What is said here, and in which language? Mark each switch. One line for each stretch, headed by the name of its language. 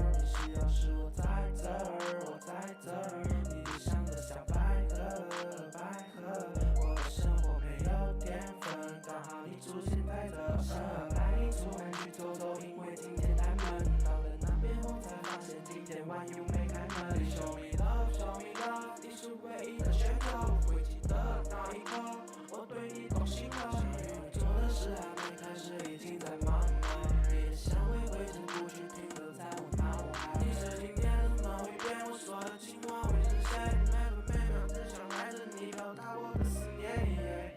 Chinese: 你需要时我在这儿，我在这儿。你就像个小百合，百合。我的生活没有淀粉，刚好你出现在这儿。带你出门去走走，因为今天太闷。到了那边后才发现今天晚又没开门。
English: Show me love, show me love，
Chinese: 你是唯一的选择。会记得那一刻，我对你动心了。做的事还没开始，已经在忙了。你的香味挥之不去，停留在我脑海。你是今天的某一遍，我说的情话会实现。每分每秒只想赖着你，表达我的思念。